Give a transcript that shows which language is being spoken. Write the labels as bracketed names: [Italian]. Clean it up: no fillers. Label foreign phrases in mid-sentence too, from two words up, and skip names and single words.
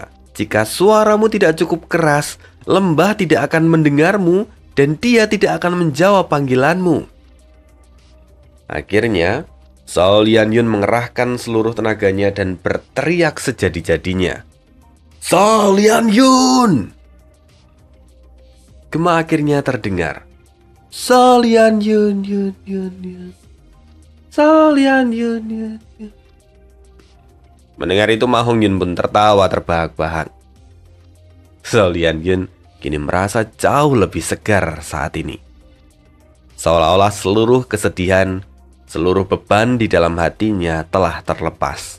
[Indonesian] Jika suaramu tidak cukup keras, lembah tidak akan mendengarmu dan dia tidak akan menjawab panggilanmu. Akhirnya, Zhao Lianyun mengerahkan seluruh tenaganya dan berteriak sejadi-jadinya. Zhao Lianyun! Gema akhirnya terdengar. Zhao Lianyun, yun, yun, yun. Zhao Lianyun, yun, yun. Mendengar itu Ma Hongyun pun tertawa terbahak-bahak. Zhao Lianyun kini merasa jauh lebih segar saat ini. Seolah-olah seluruh kesedihan, seluruh beban di dalam hatinya telah terlepas.